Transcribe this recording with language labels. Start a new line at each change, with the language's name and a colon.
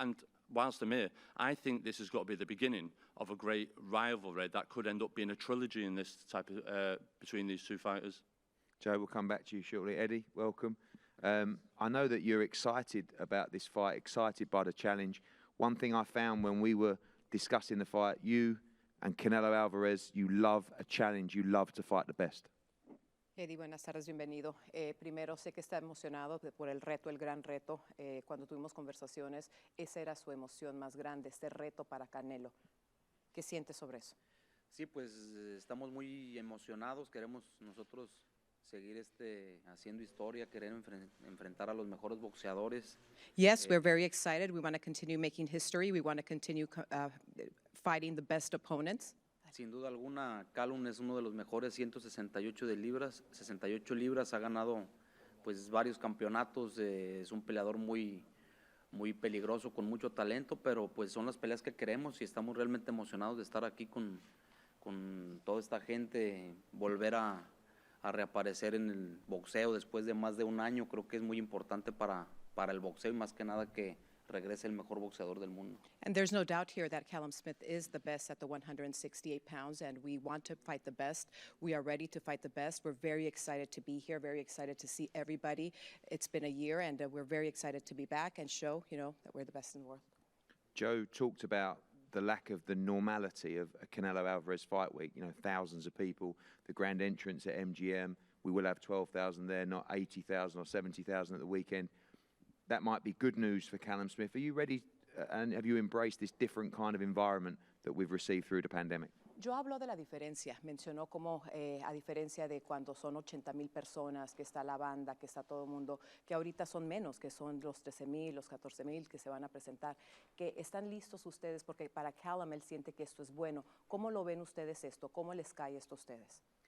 English: And whilst I'm here, I think this has got to be the beginning of a great rivalry that could end up being a trilogy in this type of between these two fighters. Joe, we'll come back to you shortly. Eddie, welcome. I know that you're excited about this fight, excited by the challenge. One thing I found when we were discussing the fight, you and Canelo Alvarez, you love a challenge, you love to fight the best.
Spanish: Eddie, buenas tardes, bienvenido. Primero, sé que está emocionado por el reto, el gran reto. Cuando tuvimos conversaciones, esa era su emoción más grande, este reto para Canelo. ¿Qué sientes sobre eso? Sí, pues estamos muy emocionados, queremos nosotros seguir haciendo historia, querer enfrentar a los mejores boxeadores.
English: Yes, we're very excited. We want to continue making history. We want to continue fighting the best opponents.
Spanish: Sin duda alguna, Callum es uno de los mejores 168 de libras, 68 libras, ha ganado pues varios campeonatos, es un peleador muy peligroso, con mucho talento, pero pues son las peleas que queremos y estamos realmente emocionados de estar aquí con toda esta gente, volver a reaparecer en el boxeo después de más de un año. Creo que es muy importante para el boxeo y más que nada que regrese el mejor boxeador del mundo.
English: And there's no doubt here that Callum Smith is the best at the 168 pounds, and we want to fight the best. We are ready to fight the best. We're very excited to be here, very excited to see everybody. It's been a year, and we're very excited to be back and show, that we're the best in the world. Joe talked about the lack of the normality of a Canelo Alvarez fight week. Thousands of people, the grand entrance at MGM. We will have 12,000 there, not 80,000 or 70,000 at the weekend. That might be good news for Callum Smith. Are you ready and have you embraced this different kind of environment that we've received through the pandemic?
Spanish: Yo hablo de la diferencia, mencionó como a diferencia de cuando son 80,000 personas, que está la banda, que está todo el mundo, que ahorita son menos, que son los 13,000, los 14,000 que se van a presentar, que están listos ustedes porque para Callum él siente que esto es bueno. ¿Cómo lo ven ustedes esto? ¿Cómo les cae esto a ustedes?